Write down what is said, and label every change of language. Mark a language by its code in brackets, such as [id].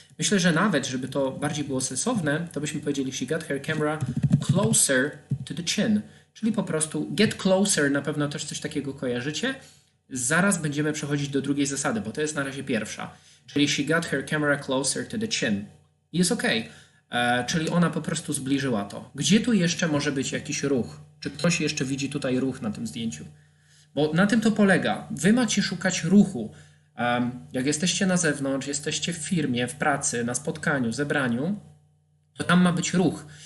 [pl] Myślę, że nawet, żeby to bardziej było sensowne, to byśmy powiedzieli [en] she got her camera closer to the chin. [pl] Czyli po prostu [en] get closer, [pl] na pewno też coś takiego kojarzycie. Zaraz będziemy przechodzić do drugiej zasady, bo to jest na razie pierwsza. Czyli [en] she got her camera closer to the chin. [pl] I jest ok. Czyli ona po prostu zbliżyła to. Gdzie tu jeszcze może być jakiś ruch? Czy ktoś jeszcze widzi tutaj ruch na tym zdjęciu? Bo na tym to polega. Wy macie szukać ruchu. Jak jesteście na zewnątrz, jesteście w firmie, w pracy, na spotkaniu, zebraniu, to tam ma być ruch.